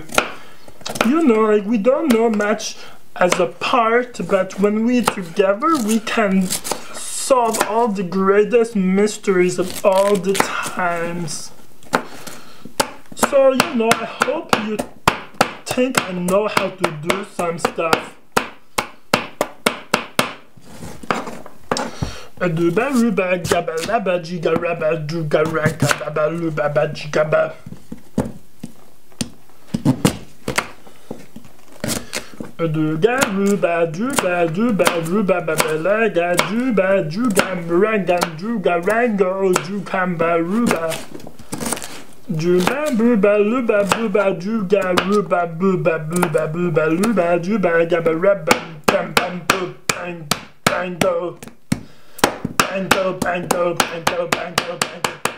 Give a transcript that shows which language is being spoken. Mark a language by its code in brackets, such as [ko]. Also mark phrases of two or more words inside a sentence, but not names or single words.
[en] You know, like we don't know much as a part, but when we together we can solve all the greatest mysteries of all the times. So, you know, I hope you think I know how to do some stuff. Aduba ruba gaba laba giga raba duga ranka baba luba ba gigaba. Duga ruba duba duba ruba babala ga duba juga mranga juga rango jukamba ruba. Juba buba luba buba juga ruba buba buba buba luba juba gaba raba bam bam boo bang bango bango bango bango bango bango.